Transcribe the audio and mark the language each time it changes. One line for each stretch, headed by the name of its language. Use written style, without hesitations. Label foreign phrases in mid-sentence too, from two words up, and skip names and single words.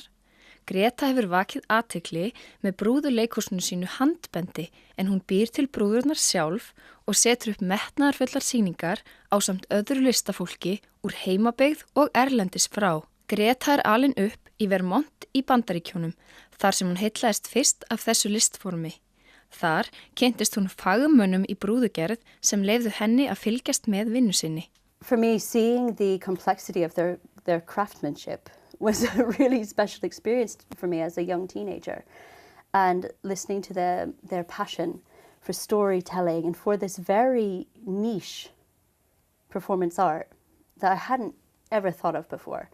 Icelandic: Greta hefur vakið athygli með brúðuleikhúsinu sínu Handbendi en hún býr til brúðurnar sjálf og setur upp metnaðarfullar sýningar ásamt öðru listafólki úr heimabyggð og erlendis frá. Greta alin upp í Vermont í Bandaríkjónum þar sem hún heillaðist fyrst af þessu listformi. Þar kynntist hún fagmönnum í brúðugerð sem leyfðu henni að fylgjast með vinnu sinni.
English: For me, seeing the complexity of their craftsmanship was a really special experience for me as a young teenager. And listening to their passion for storytelling and for this very niche performance art that I hadn't ever thought of before.